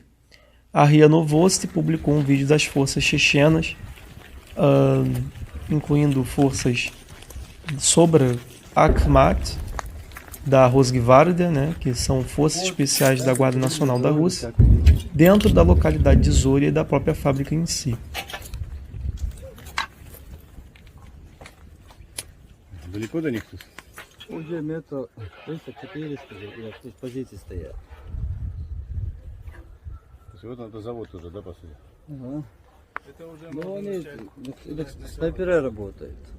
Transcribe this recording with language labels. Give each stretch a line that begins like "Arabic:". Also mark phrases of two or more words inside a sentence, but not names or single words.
Portuguese: A RIA Novosti publicou um vídeo das forças chechenas, incluindo forças sobre Akhmat, da Rosgvardia, né, que são forças especiais da Guarda Nacional da Rússia, dentro da localidade de Zoria e da própria fábrica em si.
Russian: Далеко до них тут? Уже метров 300-400 позиций стоят. То есть вот это завод уже, да, по сути? Ага. Ну, они снайперы работают.